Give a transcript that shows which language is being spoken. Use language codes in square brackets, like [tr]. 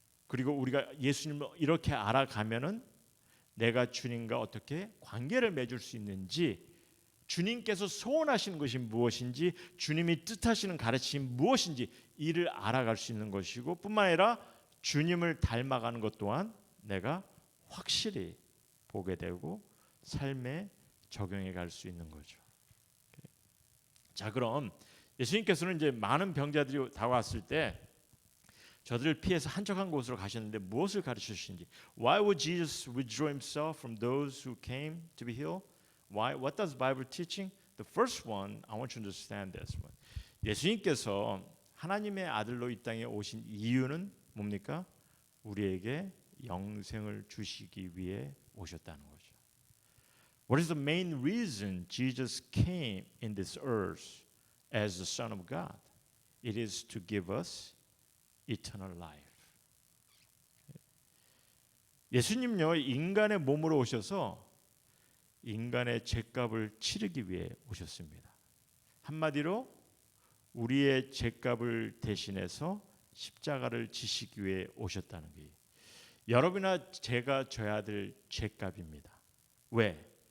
[ko] 그리고 우리가 예수님을 이렇게 알아가면은 내가 주님과 어떻게 관계를 맺을 수 있는지, 주님께서 소원하시는 것이 무엇인지, 주님이 뜻하시는 가르침이 무엇인지 이를 알아갈 수 있는 것이고, 뿐만 아니라 주님을 닮아가는 것 또한 내가 확실히 보게 되고 삶에 적용해 갈 수 있는 거죠. 자, 그럼 예수님께서는 이제 많은 병자들이 다가왔을 때 저들을 피해서 한적한 곳으로 가셨는데 무엇을 가르쳐 주신지. [en] Why would Jesus withdraw himself from those who came to be healed? Why? What does Bible teaching? The first one, I want you to understand this one. [ko] 예수님께서 하나님의 아들로 이 땅에 오신 이유는 뭡니까? 우리에게 영생을 주시기 위해 오셨다는 거죠. [en] What is the main reason Jesus came in this earth as the Son of God? It is to give us eternal life. [ko] 예수님요, 인간의 몸으로 오셔서 인간의 죄값을 치르기 위해 오셨습니다. 한마디로 우리의 죄값을 대신해서 십자가를 지시기 위해 오셨다는 게, 여러분이나 제가 져야 될 죄값입니다. 왜?